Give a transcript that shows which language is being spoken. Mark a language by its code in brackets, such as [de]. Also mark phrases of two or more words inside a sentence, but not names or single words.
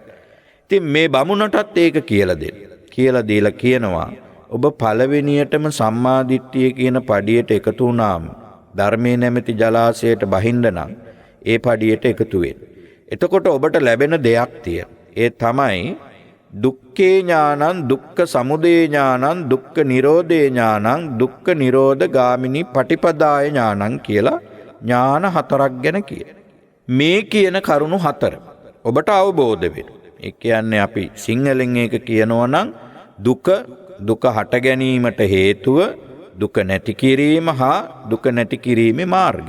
[si] ඉතින් මේ බමුණටත් ඒක කියලා දෙන්න. කියලා දීලා කියනවා ඔබ පළවෙනියටම සම්මා දිට්ඨිය කියන පඩියට එකතු වුණාම ධර්මයේ නැමැති ජලාශයට බහින්න නම් ඒ පඩියට එකතු වෙන්න. එතකොට ඔබට ලැබෙන දෙයක් තියෙනවා. ඒ තමයි [pi] දුක්ඛේ ඥානං, දුක්ඛ සමුදය ඥානං, දුක්ඛ නිරෝධේ ඥානං, දුක්ඛ නිරෝධ ගාමිනී පටිපදාය ඥානං [si] කියලා ඥාන 4ක් ගැන කියන. මේ කියන කරුණු 4 ඔබට අවබෝධ වෙනවා. ඒ කියන්නේ අපි සිංහලෙන් ඒක කියනවා නම් දුක හට ගැනීමට හේතුව දුක නැති කිරීම හා දුක නැති කිරීමේ මාර්ගය.